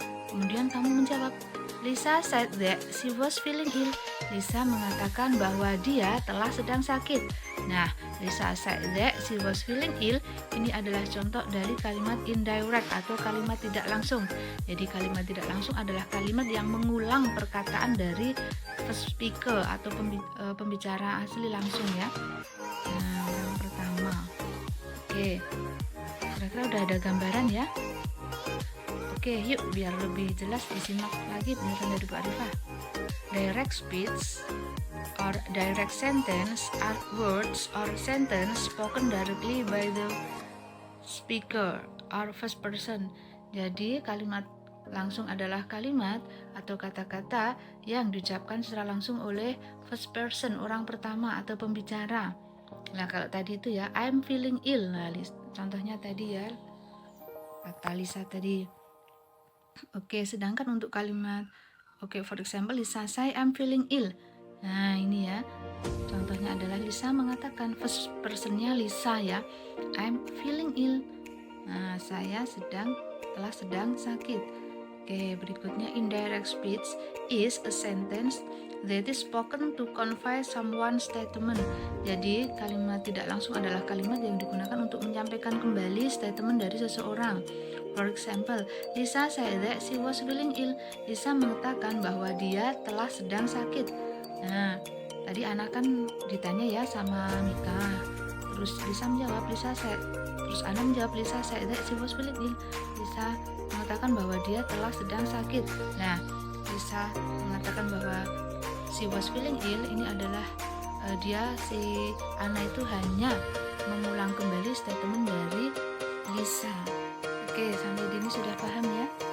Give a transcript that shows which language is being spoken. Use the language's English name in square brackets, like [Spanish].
[Indonesian] Kemudian kamu menjawab, [English] "Lisa said that she was feeling ill." [Indonesian] Lisa mengatakan bahwa dia telah sedang sakit. Nah, [English] Lisa said that she was feeling ill [Indonesian] ini adalah contoh dari kalimat indirect atau kalimat tidak langsung. Jadi kalimat tidak langsung adalah kalimat yang mengulang perkataan dari first speaker atau pembicara asli langsung ya. Nah, yang pertama. Oke. Kira-kira udah ada gambaran ya? Oke, yuk biar lebih jelas disimak lagi penjelasan dari Bu Arifah. [English] Direct speech or direct sentence are words or sentence spoken directly by the speaker or first person. [Indonesian] Jadi kalimat langsung adalah kalimat atau kata-kata yang diucapkan secara langsung oleh first person, orang pertama atau pembicara. Nah, kalau tadi itu ya, [English] I'm feeling ill. [Indonesian] Nah, contohnya tadi ya, kata Lisa tadi. Oke, sedangkan untuk kalimat [English] for example, Lisa say I'm feeling ill. [Indonesian] Nah, ini ya. Contohnya adalah Lisa mengatakan, first personnya Lisa ya, [English] I'm feeling ill. [Indonesian] Nah, saya telah sedang sakit. Oke, berikutnya [English] indirect speech is a sentence that is spoken to convey someone's statement. [Indonesian] Jadi, kalimat tidak langsung adalah kalimat yang digunakan untuk menyampaikan kembali statement dari seseorang. [English] For example, Lisa said that she was feeling ill. [Indonesian] Lisa mengatakan bahwa dia telah sedang sakit. Nah, tadi anak kan ditanya ya sama Mika. Terus Lisa menjawab, terus Ana menjawab, [English] Lisa said that she was feeling ill. [Indonesian] Lisa mengatakan bahwa dia telah sedang sakit. Nah, Lisa mengatakan bahwa [English] she was feeling ill [Indonesian] ini adalah si Ana itu hanya mengulang kembali statement dari Lisa. Oke, sampai di ini sudah paham ya?